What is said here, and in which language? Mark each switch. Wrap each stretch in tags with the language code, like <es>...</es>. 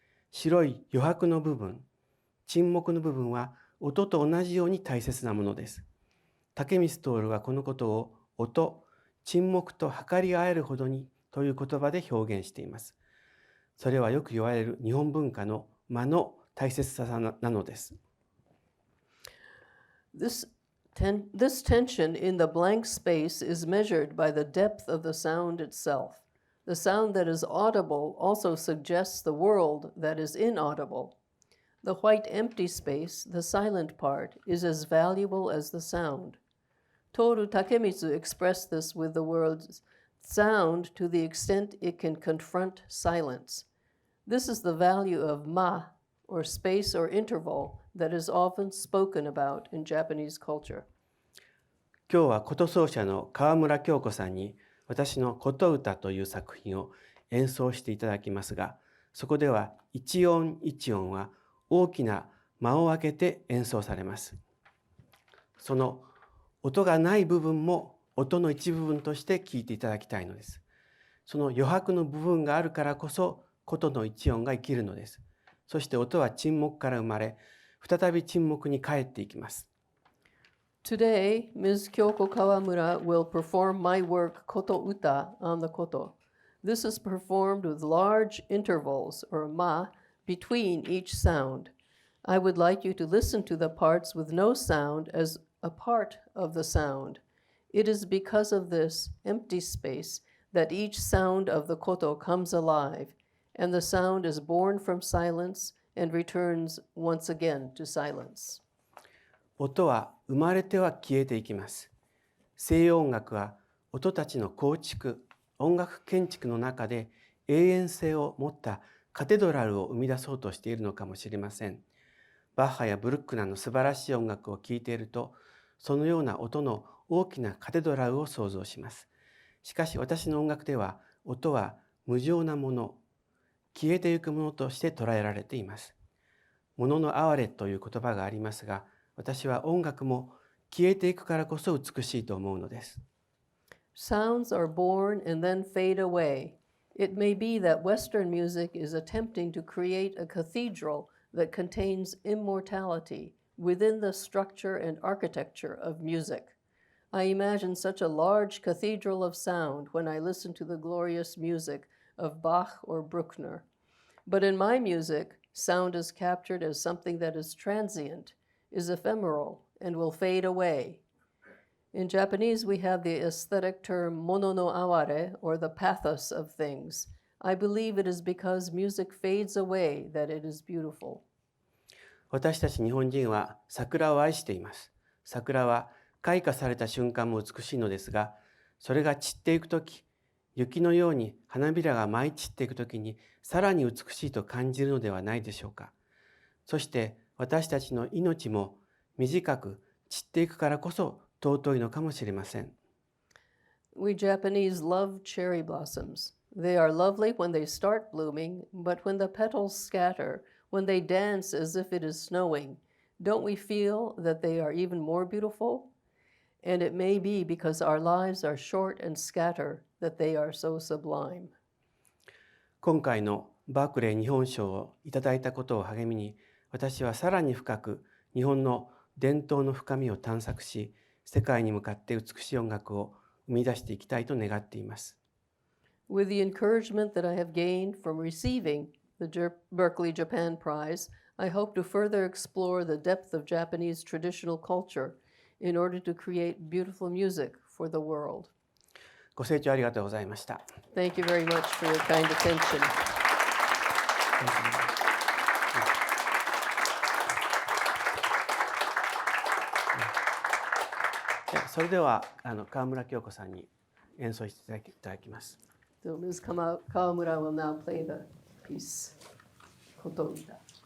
<ja>白い余白の部分、沈黙の部分は音と同じように大切なものです。竹光徹はこのことを音、沈黙と測り合えるほどにという言葉で表現しています。それはよく言われる日本文化の間の大切さなのです。</ja> <en>This tension in the blank space is measured by the depth of the sound itself. The sound that is audible also suggests the world that is inaudible. The white empty space, the silent part, is as valuable as the sound. Toru Takemitsu expressed this with the words sound to the extent it can confront silence. This is the value of ma, or space or interval, that is often spoken about in Japanese culture.</en> <ja>今日は琴奏者の川村京子さんに私のKoto-Utaという作品を演奏していただきますが、そこでは一音一音は大きな間を空けて演奏されます。その音がない部分も音の一部分として聴いていただきたいのです。その余白の部分があるからこそ琴の一音が生きるのです。そして音は沈黙から生まれ、再び沈黙に帰っていきます。</ja> <en>Today, Ms. Kyoko Kawamura will perform my work Koto-Uta on the koto. This is performed with large intervals, or ma, between each sound. I would like you to listen to the parts with no sound as a part of the sound. It is because of this empty space that each sound of the koto comes alive, and the sound is born from silence and returns once again to silence.</en> <ja>音は生まれては消えていきます。西洋音楽は音たちの構築、音楽建築の中で永遠性を持ったカテドラルを生み出そうとしているのかもしれません。バッハやブルックナーの素晴らしい音楽を聴いていると、そのような音の大きなカテドラルを想像します。しかし私の音楽では、音は無常なもの、消えていくものとして捉えられています。ものの哀れという言葉がありますが、私は音楽も消えていくからこそ美しいと思うのです。</ja> <en>Sounds are born and then fade away. It may be that Western music is attempting to create a cathedral that contains immortality within the structure and architecture of music. I imagine such a large cathedral of sound when I listen to the glorious music of Bach or Bruckner. But in my music, sound is captured as something that is transient, is ephemeral, and will fade away. In Japanese, we have the aesthetic term mono no aware, or the pathos of things. I believe it is because music fades away that it is beautiful.</en> <ja>私たち日本人は桜を愛しています。桜は開花された瞬間も美しいのですが、それが散っていくとき、雪のように花びらが舞い散っていくときにさらに美しいと感じるのではないでしょうか。そして私たちの命も短く散っていくからこそ尊いのかもしれません。</ja> <en>We Japanese love cherry blossoms. They are lovely when they start blooming, but when the petals scatter, when they dance as if it is snowing, don't we feel that they are even more beautiful? And it may be because our lives are short and scatter that they are so sublime.</en> <ja>今回のバークレー日本賞をいただいたことを励みに、私はさらに深く日本の伝統の深みを探索し、世界に向かって美しい音楽を生み出していきたいと願っています。</ja> <en>With the encouragement that I have gained from receiving the Berkeley Japan Prize, I hope to further explore the depth of Japanese traditional culture in order to create beautiful music for the world.</en> <ja>ご清聴ありがとうございました。</ja> <en>Thank you very much for your kind attention.</en> <ja>それでは川村京子さんに演奏していただきます。</ja> <en>So Ms. Kawamura will now play the piece, Koto-Uta.</en>